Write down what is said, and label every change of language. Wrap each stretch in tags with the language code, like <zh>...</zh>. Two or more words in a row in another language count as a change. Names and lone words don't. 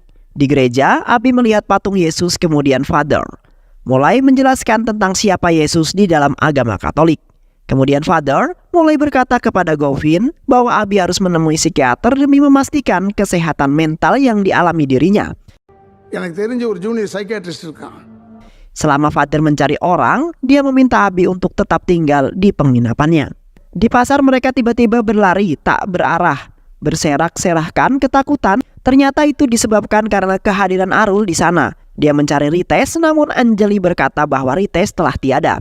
<id>Di gereja, Abi melihat patung Yesus kemudian Father mulai menjelaskan tentang siapa Yesus di dalam agama Katolik. Kemudian Father mulai berkata kepada Govin bahwa Abi harus menemui psikiater demi memastikan kesehatan mental yang dialami dirinya.</id> <ta>எனக்கு தெரிஞ்ச ஒரு</ta> <en>junior psychiatrist</en> <ta>இருக்கான்.</ta> <id>Selama Fadir mencari orang, dia meminta Abi untuk tetap tinggal di penginapannya. Di pasar mereka tiba-tiba berlari tak berarah, berserak-serahkan ketakutan. Ternyata itu disebabkan karena kehadiran Arul di sana. Dia mencari Rites, namun Anjali berkata bahwa Rites telah tiada.</id>